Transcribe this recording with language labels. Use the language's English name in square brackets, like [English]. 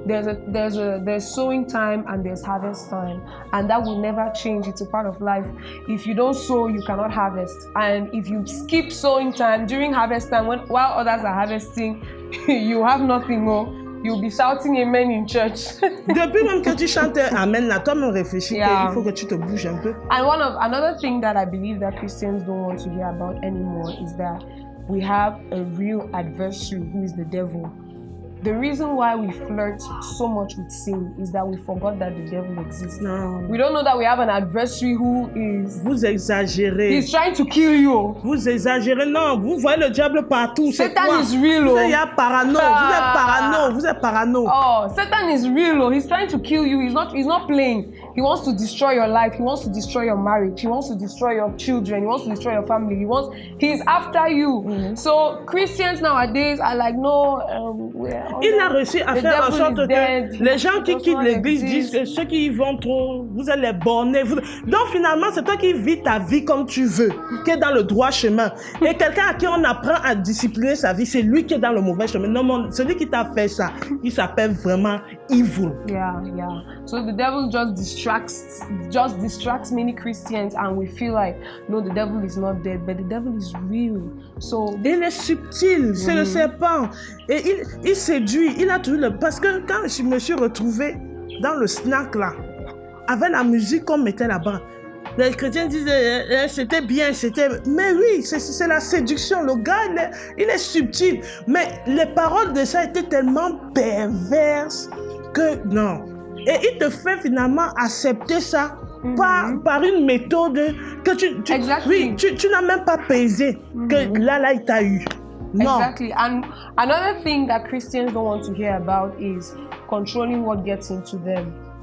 [English] There's sowing time and there's harvest time, and that will never change. It's a part of life. If you don't sow, you cannot harvest. And if you skip sowing time during harvest time, while others are harvesting, you have nothing more. You'll be shouting amen in church. [French] Depuis même que tu chantes amen, là, toi me réfléchis qu'il faut que tu te bouges un peu. [English] And another thing that I believe that Christians don't want to hear about anymore is that we have a real adversary who is the devil. The reason why we flirt so much with sin is that we forgot that the devil exists. [French] Non. [English] We don't know that we have an adversary who is... [French] Vous exagérez. [English] He's trying to kill you. [French] Vous exagérez. Non, vous voyez le diable partout. C'est [English] Satan [French] quoi? [English] is real. [French] Vous êtes parano. Vous êtes parano. Vous êtes parano. [English] Oh, Satan is real. He's trying to kill you. He's not playing. He wants to destroy your life. He wants to destroy your marriage. He wants to destroy your children. He wants to destroy your family. He's after you. So Christians nowadays are like, no, [French] Il a réussi à faire en sorte que les gens qui quittent l'église disent que ceux qui y vont trop, vous êtes les bornés. Donc finalement, c'est toi qui vis ta vie comme tu veux, qui est dans le droit chemin. Et quelqu'un à qui on apprend à discipliner sa vie, c'est lui qui est dans le mauvais chemin. Non, celui qui t'a fait ça, il s'appelle vraiment evil. [English] Yeah. So the devil just distracts many Christians, and we feel like, no, the devil is not dead, but the devil is real. So [French] il est subtil, c'est le serpent. Et il séduit, il a toujours Parce que quand je me suis retrouvée dans le snack là, avec la musique qu'on mettait là-bas, les chrétiens disaient c'était bien, Mais oui, c'est la séduction. Le gars, il est subtil. Mais les paroles de ça étaient tellement perverses que non. Et il te fait finalement accepter ça par une méthode que tu n'as même pas pesé, que là, il t'a eu. [English] No. Exactly. And another thing that Christians don't want to hear about is controlling what gets into them.